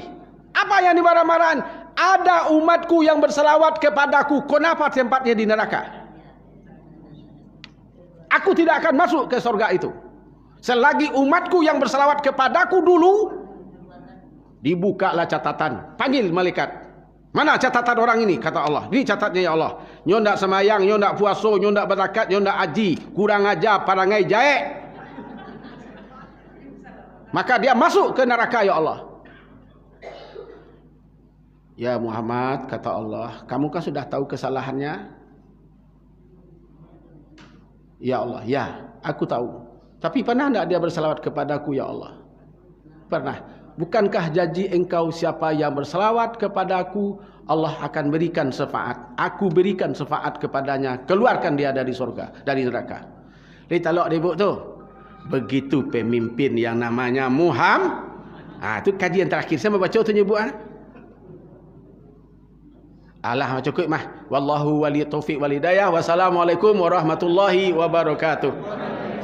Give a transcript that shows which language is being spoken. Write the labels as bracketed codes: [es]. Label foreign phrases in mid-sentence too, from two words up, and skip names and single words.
[id] Apa yang dimarah-marahan? Ada umatku yang berselawat kepadaku, kenapa tempatnya di neraka? Aku tidak akan masuk ke surga itu. Selagi umatku yang berselawat kepadaku dulu, dibukalah catatan. Panggil malaikat. Mana catatan orang ini? Kata Allah. Ini catatnya [ar] يا الله. [min] Nyo ndak semayang, nyo ndak puasa, nyo ndak berzakat, nyo ndak haji, kurang ajar, parangai jaek. [id] Maka dia masuk ke neraka [ar] يا الله. يا محمد, [id] kata Allah, kamu kan sudah tahu kesalahannya? [ar] يا الله, [id] ya, aku tahu. Tapi pernah enggak dia berselawat kepadaku [ar] يا الله? [id] Pernah. Bukankah janji engkau siapa yang berselawat kepadaku, Allah akan berikan syafaat. Aku berikan syafaat kepadanya. Keluarkan dia dari surga, dari neraka. Dia talak dia tu. Begitu pemimpin yang namanya Muhammad. Itu kajian terakhir. Saya membaca tu nyebut. Allah cukup mah. [ar] والله ولي التوفيق والهداية. والسلام عليكم ورحمة الله وبركاته.